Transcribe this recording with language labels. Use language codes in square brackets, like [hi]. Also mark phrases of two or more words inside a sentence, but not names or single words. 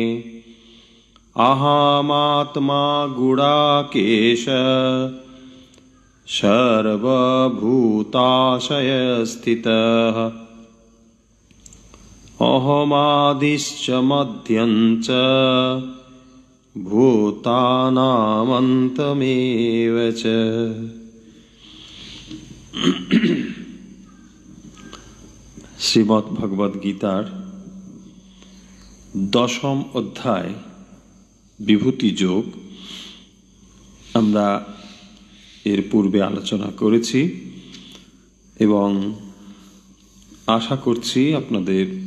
[sa] अहमात्मा गुडाकेश सर्वभूताशयस्थितः अहमादिश्च मध्यं च भूतानामन्तमेव च। [bn] শ্রীমদ্ ভগবদ গীতার দশম অধ্যায় বিভূতি যোগ আমরা এর পূর্বে আলোচনা করেছি এবং আশা করছি আপনাদের